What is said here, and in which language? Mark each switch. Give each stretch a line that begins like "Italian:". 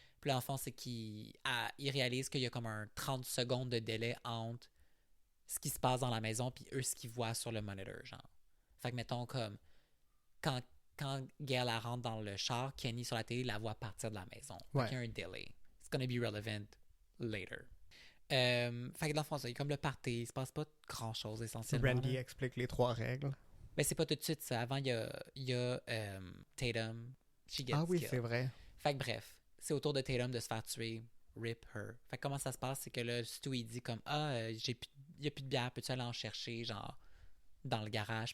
French: Puis là, en fond, c'est qu'il réalise qu'il y a comme un 30 secondes de délai entre ce qui se passe dans la maison puis eux, ce qu'ils voient sur le monitor, genre. Fait que, mettons, comme, quand Gail rentre dans le char, Kenny, sur la télé, la voit partir de la maison. Fait qu'il y a un delay.
English: It's gonna be relevant later.
French: Fait que, dans le fond, ça, il y a comme le party, il se passe pas grand-chose, essentiellement. Randy là. explique les 3 règles. Ben, c'est pas tout de suite, ça. Avant, il y a Tatum.
English: She gets
French: Oui,
English: killed.
French: c'est vrai. Fait que, bref. C'est au tour de Tatum de se faire tuer. Rip her. Fait que comment ça se passe, c'est que là, Stu, il dit comme, il y a plus de bière, peux-tu aller en chercher, genre, dans le garage?